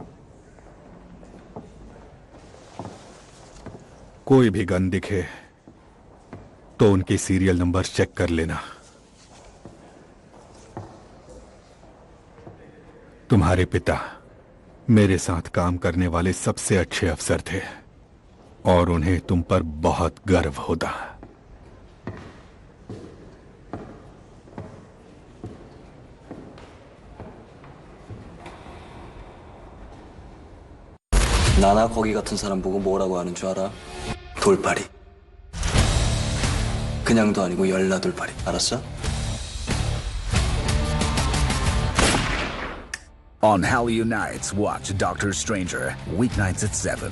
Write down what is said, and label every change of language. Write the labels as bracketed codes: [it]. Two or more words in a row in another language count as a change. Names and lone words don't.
[hi] कोई भी गन दिखे तो उनके [en] serial number [hi] चेक कर लेना। तुम्हारे पिता मेरे साथ काम करने वाले सबसे अच्छे अफसर थे और उन्हें तुम पर बहुत गर्व होता। [ko] 나나 거기 같은 사람 보고 뭐라고 하는 줄 알아? 돌팔이. 그냥도 아니고 열나 돌팔이. 알았어? [en] On Hal Unites, watch Doctor Stranger, weeknights at 7.